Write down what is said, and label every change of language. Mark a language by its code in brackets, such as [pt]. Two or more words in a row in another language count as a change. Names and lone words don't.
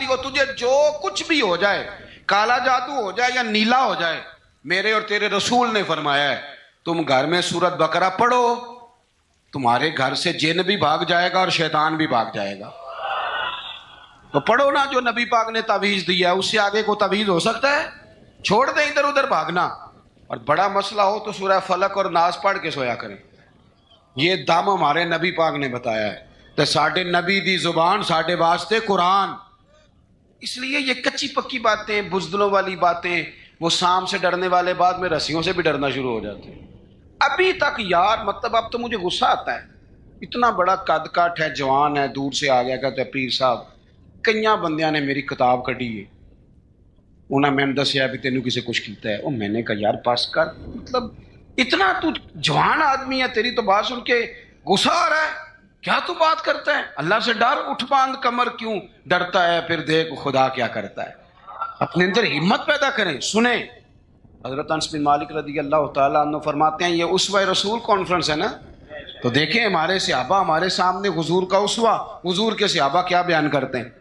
[ur] وہ تجھے جو کچھ بھی ہو جائے، کالا جادو ہو جائے یا نیلا ہو جائے، میرے اور تیرے رسول نے فرمایا ہے تم گھر میں سورت بقرہ پڑھو، تمہارے گھر سے جن بھی بھاگ جائے گا اور شیطان بھی بھاگ جائے گا. تو پڑھو نا جو نبی پاک نے تعویذ دیا ہے، اس سے آگے کو تعویذ ہو سکتا ہے؟ چھوڑ دیں ادھر ادھر بھاگنا. اور بڑا مسئلہ ہو تو سورہ فلق اور ناس پڑھ کے سویا کریں. یہ دم ہمارے نبی پاک نے بتایا ہے. [pa] تو ساڈے نبی دی زبان ساڈے واسطے قرآن. [ur] اس لیے یہ کچی پکی باتیں، بزدلوں والی باتیں، وہ سام سے ڈرنے والے بعد میں رسیوں سے بھی ڈرنا شروع ہو جاتے ہیں. ابھی تک یار مطلب اب تو مجھے غصہ آتا ہے. اتنا بڑا قد کاٹ ہے، جوان ہے، دور سے آ گیا کہتے ہیں پیر صاحب [pa] ਕਈਆਂ ਬੰਦਿਆਂ ਨੇ ਮੇਰੀ ਕਿਤਾਬ ਕੱਢੀ ਹੈ, ਉਹਨਾਂ ਮੈਨੂੰ ਦੱਸਿਆ ਵੀ ਤੈਨੂੰ ਕਿਸੇ ਕੁਛ ਕੀਤਾ ਹੈ। [ur] ਉਹ میں نے کہا یار پاس کر، مطلب اتنا تو جوان آدمی ہے، تیری تو بات سن کے غصہ آ رہا ہے، کیا تو بات کرتا ہے? اللہ سے ڈر، اٹھ باندھ کمر، کیوں ڈرتا ہے؟ پھر دیکھ خدا کیا کرتا ہے. اپنے اندر ہمت پیدا کریں، سنے۔ حضرت انس بن مالک رضی اللہ تعالیٰ عنہ فرماتے ہیں، یہ اسوہ رسول کانفرنس ہے نا، تو دیکھیں ہمارے صحابہ ہمارے سامنے حضور کا اسوہ، حضور کے صحابہ کیا بیان کرتے ہیں.